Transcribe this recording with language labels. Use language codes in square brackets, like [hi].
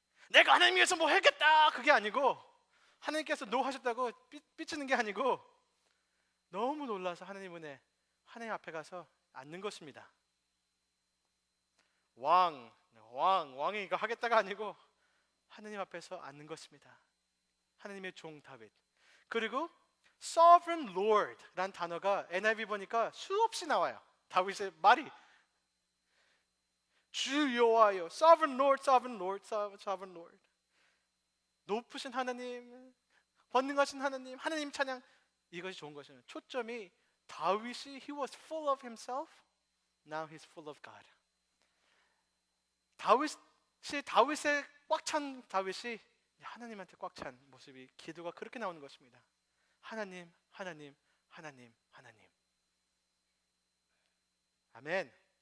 [ko] 내가 하나님 위해서 뭐 했겠다 그게 아니고, 하나님께서 노 하셨다고 삐치는 게 아니고, 너무 놀라서 하나님 은혜, 하나님 앞에 가서 앉는 것입니다. 왕이 이거 하겠다가 아니고 하나님 앞에서 앉는 것입니다. 하나님의 종 다윗. 그리고 Sovereign Lord 라는 단어가 NIV 보니까 수없이 나와요. 다윗의 말이 주 여호와여, Sovereign Lord, Sovereign Lord, Sovereign Lord. 높으신 하나님, 권능하신 하나님, 하나님 찬양. 이것이 좋은 것이에요. 초점이 다윗이 [en] he was full of himself, now he's full of God. [ko] 다윗의 꽉 찬 다윗이 하나님한테 꽉 찬 모습이, 기도가 그렇게 나오는 것입니다. 하나님, 하나님, 하나님, 하나님. 아멘.